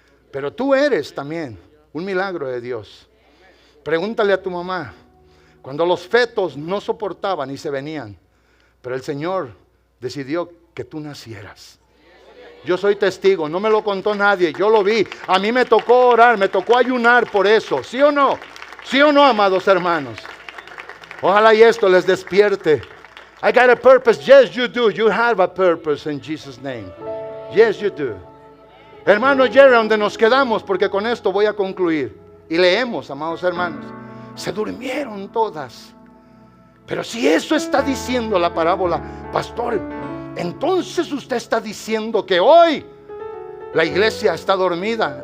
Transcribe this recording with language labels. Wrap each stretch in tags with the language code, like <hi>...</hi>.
<es>Pero tú eres también un milagro de Dios. Pregúntale a tu mamá, cuando los fetos no soportaban y se venían, pero el Señor decidió que tú nacieras. Yo soy testigo, no me lo contó nadie, yo lo vi. A mí me tocó orar, me tocó ayunar por eso. ¿Sí o no? ¿Sí o no, amados hermanos? Ojalá y esto les despierte.</es> <en>I got a purpose. Yes, you do. You have a purpose in Jesus' name. Yes, you do.</en> <es>Hermano Jerry, donde nos quedamos, porque con esto voy a concluir. Y leemos, amados hermanos. Se durmieron todas. Pero si eso está diciendo la parábola, pastor, entonces usted está diciendo que hoy la iglesia está dormida.</es>